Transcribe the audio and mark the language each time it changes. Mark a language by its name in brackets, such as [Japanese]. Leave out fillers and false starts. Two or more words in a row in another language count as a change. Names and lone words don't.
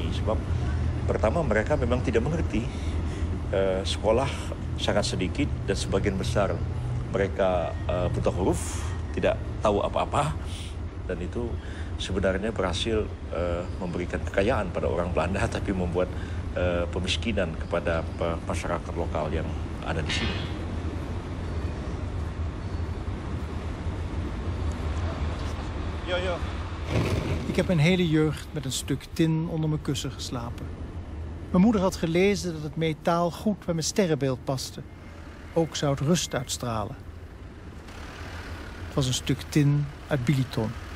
[Indonesian] Sebab pertama mereka memang tidak mengerti, sekolah sangat sedikit dan sebagian besar mereka buta huruf, tidak tahu apa-apa, dan itu sebenarnya berhasil memberikan kekayaan pada orang Belanda tapi membuat pemiskinan kepada masyarakat lokal yang ada di sini. [Dutch] Ik heb mijn hele jeugd met een stuk tin onder mijn kussen geslapen. Mijn moeder had gelezen dat het metaal goed bij mijn sterrenbeeld paste. Ook zou het rust uitstralen. Het was een stuk tin uit Biliton.